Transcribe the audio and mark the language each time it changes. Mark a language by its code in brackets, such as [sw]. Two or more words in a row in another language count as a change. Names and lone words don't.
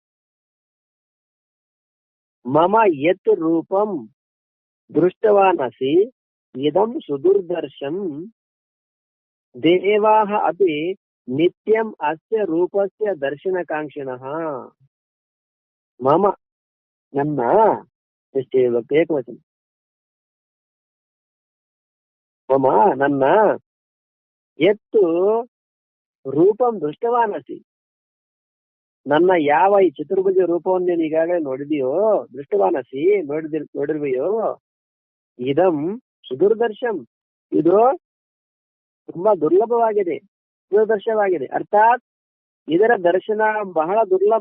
[sa] ಮಮ ಯತ್ ರೂಪಂ ದೃಷ್ಟವಾನಸಿ ಇದಂ ಸುದುರ್ದರ್ಶಂ ದೇವಾಃ ಅಪಿ ನಿತ್ಯಂ ಅಸ್ಯ ರೂಪಸ್ಯ ದರ್ಶನ ಕಾಂಕ್ಷಿಣಃ. [kn] ಮಮ ನನ್ನ ಎಷ್ಟೇ ಏಕವಚನ, ಮಮ ನನ್ನ ಎತ್ತು [sa] ರೂಪಂ ದೃಷ್ಟವಾನಸಿ [kn] ನನ್ನ ಯಾವ ಈ ಚತುರ್ಭುಜ ರೂಪವನ್ನು ನೀನು ಈಗಾಗಲೇ ನೋಡಿದೆಯೋ, ದೃಷ್ಟವಾನಸಿ ನೋಡಿರುವೆಯೋ, [sa] ಇದಂ ಸುದುರ್ದರ್ಶಂ [kn] ಇದು ತುಂಬಾ ದುರ್ಲಭವಾಗಿದೆ, ಸುದರ್ಶವಾಗಿದೆ, ಅರ್ಥಾತ್ ಇದರ ದರ್ಶನ ಬಹಳ ದುರ್ಲಭ.